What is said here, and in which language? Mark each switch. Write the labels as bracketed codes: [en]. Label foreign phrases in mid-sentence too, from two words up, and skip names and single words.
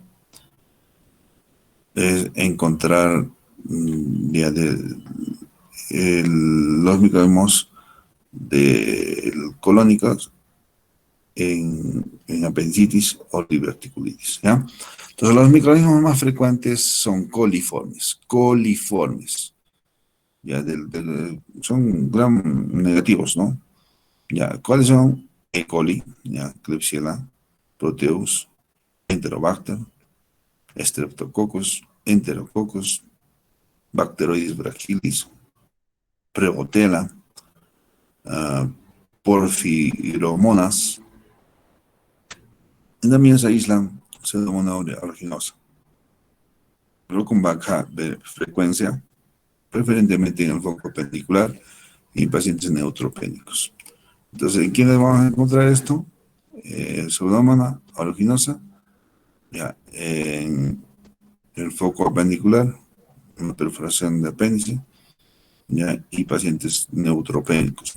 [es] Es encontrar ya los microorganismos colónicos en apendicitis o diverticulitis, ¿ya? Entonces, los microorganismos más frecuentes son coliformes, ya son gram negativos, ¿no? Ya, ¿cuáles son? E. coli, ya, Klebsiella, Proteus, Enterobacter, Streptococcus, Enterococcus, Bacteroides brachylis, Prebotella, Porphyromonas. También se aíslan Pseudomonas aeruginosa, pero con baja frecuencia, preferentemente en el foco appendicular y en pacientes neutropénicos. Entonces, ¿en quiénes vamos a encontrar esto? Pseudomonas aeruginosa, ya, en el foco appendicular, una perforación de apéndice, ya, y pacientes neutropénicos.